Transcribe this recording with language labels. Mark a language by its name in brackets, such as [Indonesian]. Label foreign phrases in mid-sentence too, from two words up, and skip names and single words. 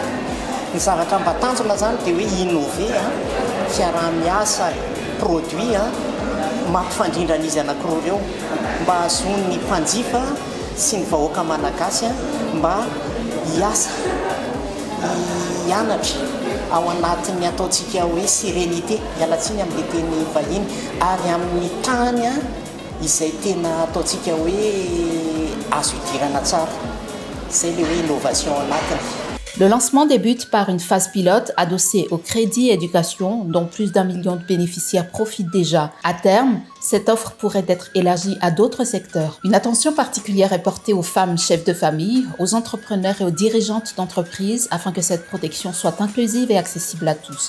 [Malagasy] Ny zavatra mba tanjona zany dia hoe innover fiaraha-miasa produit mampifandrindrana izy anankiroa ireo mba ahazon'ny mpanjifa sy ny vahoaka malagasy mba hiasa hianatra ao anatin'ny ataontsika hoe sérénité mialatsiny amin'le teny vahiny ary amin'ny tany izay tena ataontsika hoe azo idirana tsara. [French] C'est l'innovation en latin. Le lancement débute par une phase pilote adossée au crédit éducation dont plus d'1 million de bénéficiaires profitent déjà. À terme, cette offre pourrait être élargie à d'autres secteurs. Une attention particulière est portée aux femmes chefs de famille, aux entrepreneurs et aux dirigeantes d'entreprises afin que cette protection soit inclusive et accessible à tous.